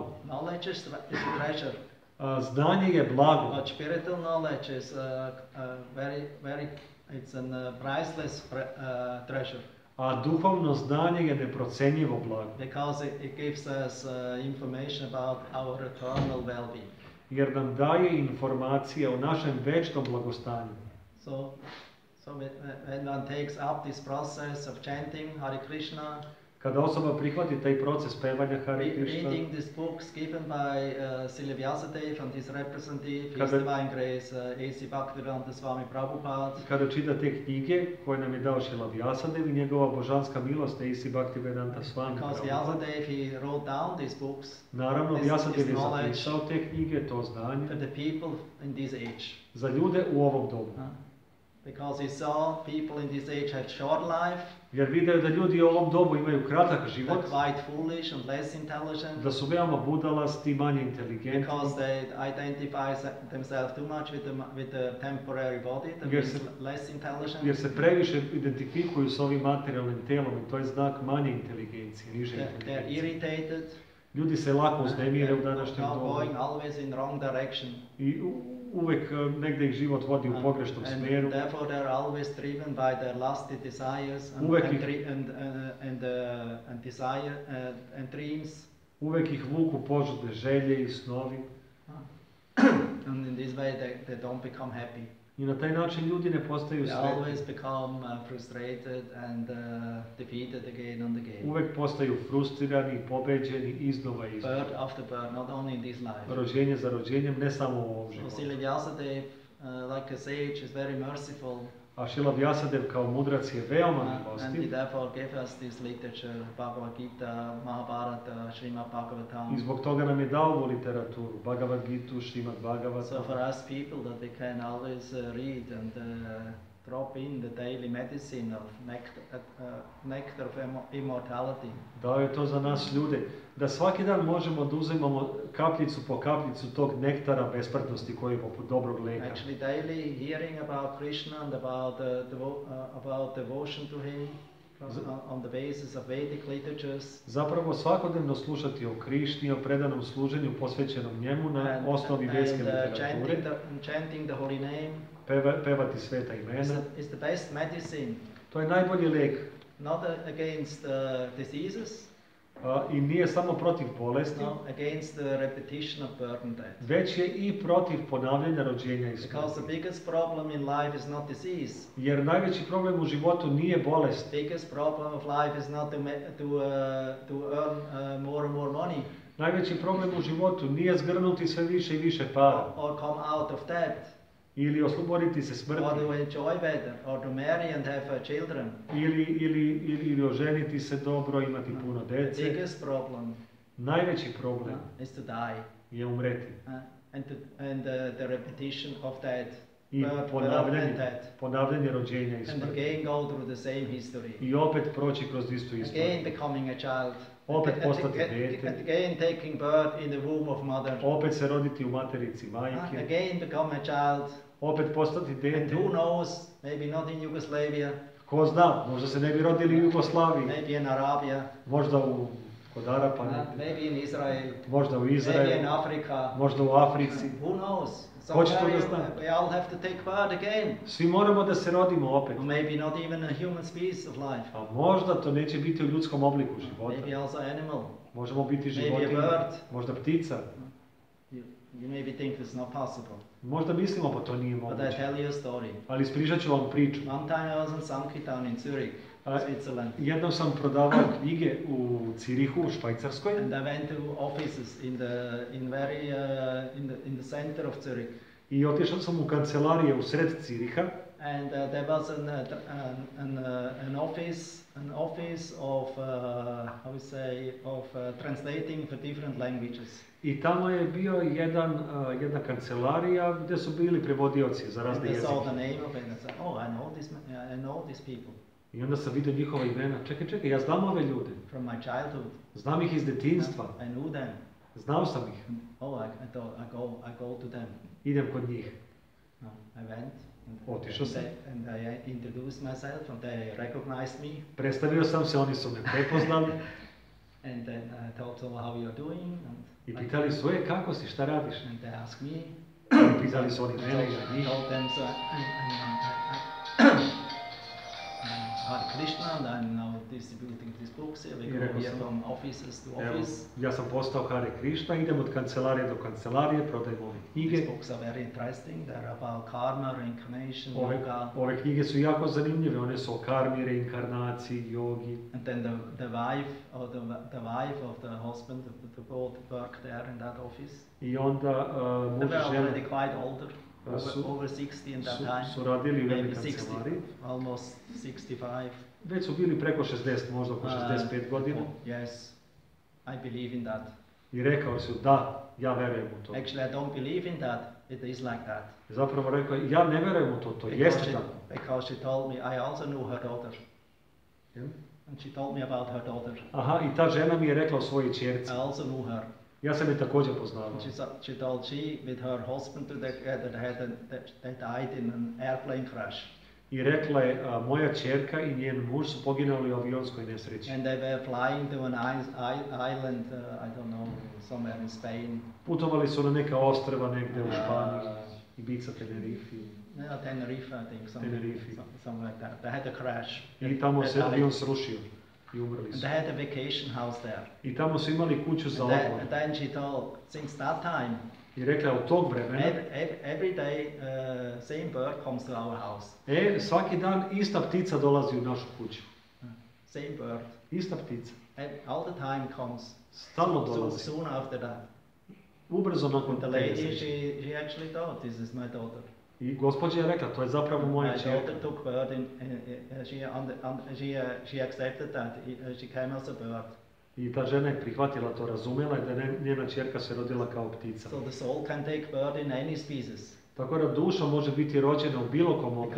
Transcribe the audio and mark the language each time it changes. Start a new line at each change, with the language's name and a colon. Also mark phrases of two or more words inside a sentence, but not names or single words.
English: Knowledge is a treasure,
Serbian: Znanje je blago,
English: but spiritual knowledge is it's a priceless treasure.
Serbian: a duhovno znanje je neprocenjivo blago.
English: Because it gives us information about our eternal well-being.
Serbian: Jer nam daje informacije o našem večnom blagostanju.
English: So when one takes up this process of chanting Hare Krishna,
Serbian: Kada osoba prihvati taj proces pevanja Hare Krishna,
English: reading these books given by Srila Vyasadeva and his representative, His
Serbian: Kada-
English: Divine Grace, A.C. Bhaktivedanta Swami Prabhupada,
Serbian: kada čita te knjige koje nam je dao Srila Vyasadeva i njegova božanska milost, A.C. Bhaktivedanta Swami
English: because Prabhupada. Vyasadeva he wrote down these books
Serbian: Naravno,
English: This
Serbian: Vyasadeva je
English: knowledge.
Serbian: zapisao te knjige, to
English: for
Serbian: znanje,
English: the people in this age.
Serbian: za ljude u ovom dobu.
English: Because he saw people in this age have short life,
Serbian: Jer video da ljudi u ovom dobu imaju kratak
English: they're
Serbian: život,
English: quite foolish and less intelligent,
Serbian: da su veoma budalasti, manje inteligentni,
English: because they identify themselves too much with the temporary body, that Yes. means less intelligent.
Serbian: jer se previše identifikuju s ovim materijalnim telom i to je znak manje inteligencije, niže
English: They're
Serbian: inteligencije.
English: irritated,
Serbian: Ljudi se lako uznemire u današnjem
English: now
Serbian: dobu
English: going always in wrong direction.
Serbian: i uvek negde ih život vodi u pogrešnom
English: And
Serbian: smjeru.
English: therefore they're always driven by their lusty desires and,
Serbian: Uvek
English: and,
Serbian: ih-
English: and desire and dreams.
Serbian: Uvek ih vuku požudne želje i snovi
English: And in this way they don't become happy.
Serbian: i na taj način ljudi ne postaju
English: They
Serbian: sretni.
English: always become frustrated and defeated again and again.
Serbian: Uvek postaju frustrirani, pobeđeni iznova i iznova.
English: Birth after birth, not only in this life.
Serbian: Rođenje za rođenjem, ne samo u ovom
English: So
Serbian: životu.
English: Srila Vyasadeva, like a sage, is very merciful.
Serbian: A Šrila Vyasadev kao mudrac je veoma
English: and he
Serbian: milostiv
English: therefore gave us this literature, Bhagavad Gita, Mahabharata, Srimad
Serbian: i
English: Bhagavatam.
Serbian: zbog toga nam je dao ovu literaturu, Bhagavad Gitu, Srimad
English: So
Serbian: Bhagavatam.
English: for us people that we can always read and drop in the daily medicine of nectar of immortality.
Serbian: Dao je to za nas ljude, da svaki dan možemo da uzimamo kapljicu po kapljicu tog nektara besmrtnosti koji je poput dobrog leka.
English: Actually, daily hearing about Krishna and about devotion to him on the basis of Vedic literatures.
Serbian: Zapravo svakodnevno slušati o Krišni, o predanom služenju posvećenom njemu na osnovi vedske literature,
English: chanting the holy name
Serbian: pevati sveta imena.
English: is the best medicine,
Serbian: To je najbolji lek.
English: not against diseases,
Serbian: I nije samo protiv bolesti,
English: no, against the repetition of birth and death.
Serbian: već je i protiv ponavljanja rođenja i
English: Because
Serbian: smrti.
English: the biggest problem in life is not disease.
Serbian: Jer najveći problem u životu nije bolest.
English: Biggest problem of life is not to earn more and more money
Serbian: Najveći problem u životu nije zgrnuti sve više i više para.
English: or come out of debt
Serbian: Ili osloboditi se
English: or
Serbian: smrti.
English: to enjoy better or to marry and have children.
Serbian: Ili oženiti se dobro, imati puno
English: The
Serbian: dece.
English: biggest problem
Serbian: Najveći problem
English: is to die
Serbian: je umreti.
English: and the repetition of that
Serbian: I
English: birth and
Serbian: ponavljanje,
English: death.
Serbian: ponavljanje rođenja i
English: And
Serbian: smrti.
English: again go through the same history.
Serbian: I opet proći kroz istu
English: Again
Serbian: istoriju.
English: becoming a child.
Serbian: Opet postati dete.
English: Again taking birth in the womb of mother.
Serbian: Opet se roditi u materici majke.
English: Again become a child.
Serbian: Opet postati
English: And
Serbian: dete.
English: who knows, maybe not in Yugoslavia,
Serbian: Ko zna, možda se ne bi rodili u Jugoslaviji.
English: maybe in Arabia,
Serbian: Možda kod Arapa,
English: maybe in Israel,
Serbian: možda u
English: maybe in
Serbian: Izraelu,
English: Africa.
Serbian: možda u Africi.
English: Who knows?
Serbian: Ko će to
English: Somewhere
Serbian: da zna?
English: we all have to take birth again.
Serbian: Svi moramo da se rodimo opet.
English: Or maybe not even a human species of life.
Serbian: A možda to neće biti u ljudskom obliku
English: Maybe
Serbian: života.
English: also animal.
Serbian: Možemo biti
English: Maybe a
Serbian: životinje,
English: bird.
Serbian: možda ptica.
English: You maybe think it's not possible.
Serbian: Možda mislimo pa to nije
English: But I
Serbian: moguće.
English: tell you a story.
Serbian: Ali ispričat ću vam priču.
English: One time I was in Sankirtan in Zurich, Switzerland.
Serbian: Jednom sam prodavao knjige u Cirihu, u Švajcarskoj.
English: And I went to offices in the center of Zurich.
Serbian: I otišao sam u kancelarije u sred Ciriha.
English: And there was an office of how we say translating for different languages.
Serbian: I tamo je bio jedna kancelarija gdje su bili prevodioci za
English: And
Serbian: razne
English: they
Serbian: jezike.
English: saw the name of it and said, "Oh, I know these people
Serbian: I onda sam vidio njihova imena. Čekaj, ja znam ove ljude.
English: from my childhood.
Serbian: Znam ih iz detinjstva.
English: I knew them.
Serbian: Znao sam ih.
English: Oh, I thought I go to them.
Serbian: Idem kod njih.
English: No, I went.
Serbian: Otišao sam.
English: And I introduced myself, and they recognized me.
Serbian: Predstavio sam se, oni su me prepoznali.
English: And then I told them how you're doing.
Serbian: I pitali su, kako si, šta radiš?
English: And they asked me.
Serbian: Pitali su oni mene i
English: I
Serbian: njih.
English: told them, so I'm Hare Krishna, and I'm now distributing these books here. We
Serbian: I
English: go
Serbian: rekao
English: here
Serbian: sam,
English: from offices to
Serbian: Evo,
English: office.
Serbian: ja sam postao Hare Krishna, idem od kancelarije do kancelarije, prodajem ove knjige.
English: These books are very interesting. They're about karma, reincarnation, yoga.
Serbian: Ove knjige su jako zanimljive, one su o karmi, reinkarnaciji, jogi.
English: And then the wife or the wife of the husband, the both work there in that office.
Serbian: I onda
English: They
Serbian: muž
English: were
Serbian: i žena
English: already quite older, over 60 in that time.
Serbian: su radili u
English: Maybe
Serbian: jednoj
English: 60,
Serbian: kancelariji.
English: almost 65.
Serbian: Već su bili preko 60, možda oko 65 godina.
English: Yes, I believe in that.
Serbian: I rekao su, da, ja verujem u to.
English: Actually, I don't believe in that. It is like that.
Serbian: Zapravo rekao, ja ne verujem u to, to jeste tako.
English: Because she told me, I also knew her daughter. Yeah. And she told me about her daughter.
Serbian: Aha, i ta žena mi je rekla o svojoj ćerci.
English: I also knew her.
Serbian: Ja sam je također poznavao.
English: And she told she, with her husband, they died in an airplane crash.
Serbian: I rekla je, moja ćerka i njen muž su poginuli u avionskoj nesreći.
English: And they were flying to an island, I don't know, somewhere in Spain.
Serbian: Putovali su na neka ostrva negdje u Španiji, Ibiza, Tenerife.
English: No, Tenerife, I think, something like that. They had a crash.
Serbian: I tamo se avion srušio i umrli
English: And
Serbian: su.
English: they had a vacation house there.
Serbian: I tamo su imali kuću za
English: And
Serbian: odmor.
English: then she told, since that time,
Serbian: I rekla je, od tog vremena,
English: every day, same bird comes to our house.
Serbian: svaki dan ista ptica dolazi u našu kuću.
English: Same bird.
Serbian: Ista ptica.
English: All the time comes.
Serbian: Stalno dolazi.
English: Soon after that.
Serbian: Ubrzo nakon
English: The
Serbian: te
English: lady,
Serbian: nesreće.
English: she actually thought, this is my daughter.
Serbian: I gospođa je rekla, to je zapravo moja
English: My
Serbian: ćerka.
English: daughter took birth she accepted that. She came as a bird.
Serbian: I ta žena je prihvatila to, razumela je da njena ćerka se rodila kao ptica.
English: So the soul can take birth in any species.
Serbian: Tako da duša može biti rođena u bilo kom obliku.